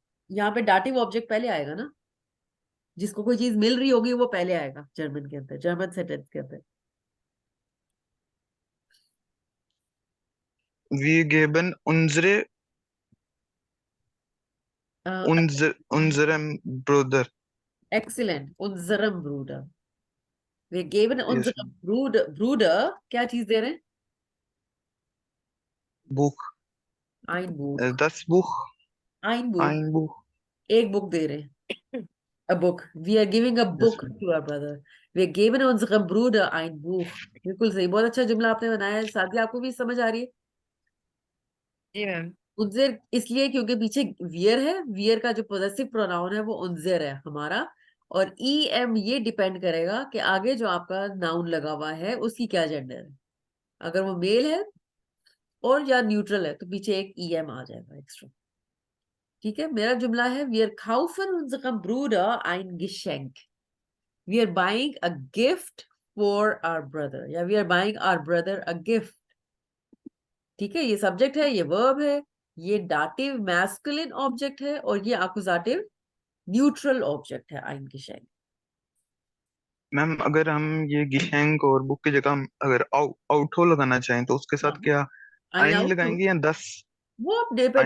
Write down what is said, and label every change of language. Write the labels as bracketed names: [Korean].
[Hindi] यहाँ पे dative object पहले आएगा ना, जिसको कोई चीज मिल रही होगी वो पहले आएगा जर्मन के अंदर, जर्मन सेंटेंस के अंदर। [German] वी गिवन उनजरे उनजरम ब्रदर। [English] excellent, [German] unserem Bruder। वे गेवन [English] yes [German] unserem Bruder [Hindi] क्या चीज दे रहे हैं? [English] book, [German] ein Buch, दस बुक, ein Buch, ein बुक। [Hindi] एक बुक दे रहे हैं, [English] a book, we are giving a yes book to our brother, we gave [German] unserem Bruder ein Buch। [Hindi] बिल्कुल सही, बहुत अच्छा जुमला आपने बनाया है। साथी आपको भी समझ आ रही है? जी मैम। उनजेर इसलिए क्योंकि पीछे वियर है, वियर का जो पोजेसिव प्रोनाउन है वो उनजेर है हमारा, और ई एम ये डिपेंड करेगा कि आगे जो आपका नाउन लगा हुआ है उसकी क्या जेंडर है। अगर वो मेल है और या न्यूट्रल है तो पीछे एक ई एम आ जाएगा एक्स्ट्रा। ठीक है, मेरा जुमला है, [German] wir kaufen unserem Bruder ein Geschenk, [English] we are buying a gift for our brother, या we are buying our brother a gift। [Hindi] ठीक है, ये सब्जेक्ट है, ये वर्ब है, ये दाटिव मैस्कुलिन ऑब्जेक्ट है और ये आकुजाटिव न्यूट्रल ऑब्जेक्ट है आइन गेशेंक। मैम अगर हम ये गिशेंक और बुक की जगह हम अगर आउटहो लगाना चाहें तो उसके हाँ, साथ क्या [German] आइन आइन आउट। [Hindi] लगाएंगे या 10? वो आप डिपेंड